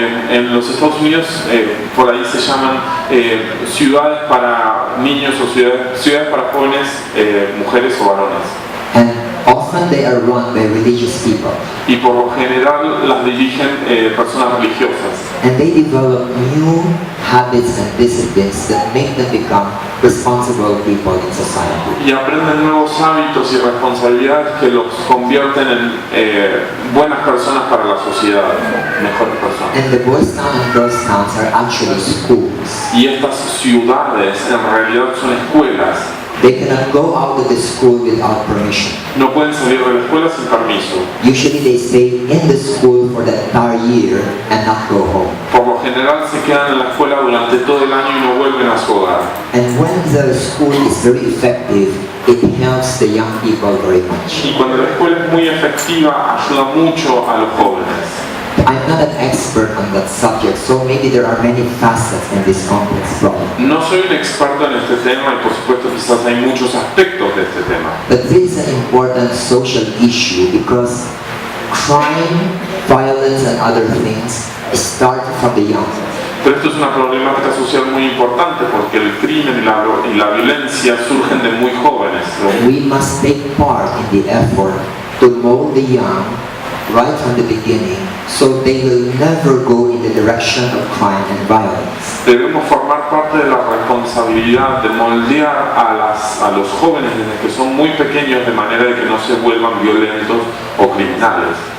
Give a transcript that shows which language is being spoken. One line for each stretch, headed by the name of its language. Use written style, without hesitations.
Spanish: En los Estados Unidos por ahí se llaman ciudades para niños o ciudades para jóvenes, mujeres o varones.
English: And often they are run by religious people.
Spanish: Y por lo general las dirigen personas religiosas.
English: And they develop new habits and disciplines that make them become responsible people in society.
Spanish: Y aprenden nuevos hábitos y responsabilidades que los convierten en buenas personas para la sociedad, mejores personas.
English: And the boys' town and girls' towns are actually schools.
Spanish: Y estas ciudades en realidad son escuelas.
English: They cannot go out of the school without permission.
Spanish: No pueden salir de la escuela sin permiso.
English: Usually they stay in the school for the entire year and not go home.
Spanish: Por lo general se quedan en la escuela durante todo el año y no vuelven a su hogar.
English: And when the school is very effective, it helps the young people very much.
Spanish: Y cuando la escuela es muy efectiva, ayuda mucho a los jóvenes.
English: I'm not an expert on that subject, so maybe there are many facets in this complex problem.
Spanish: No soy un experto en este tema y por supuesto quizás hay muchos aspectos de este tema.
English: But this is an important social issue because crime, violence and other things start from the young.
Spanish: Pero esto es una problemática social muy importante porque el crimen y la violencia surgen de muy jóvenes.
English: We must take part in the effort to mold the young right from the beginning, so they will never go in the direction of crime and violence.
Spanish: Debemos formar parte de la responsabilidad de moldear a los jóvenes desde que son muy pequeños de manera de que no se vuelvan violentos o criminales.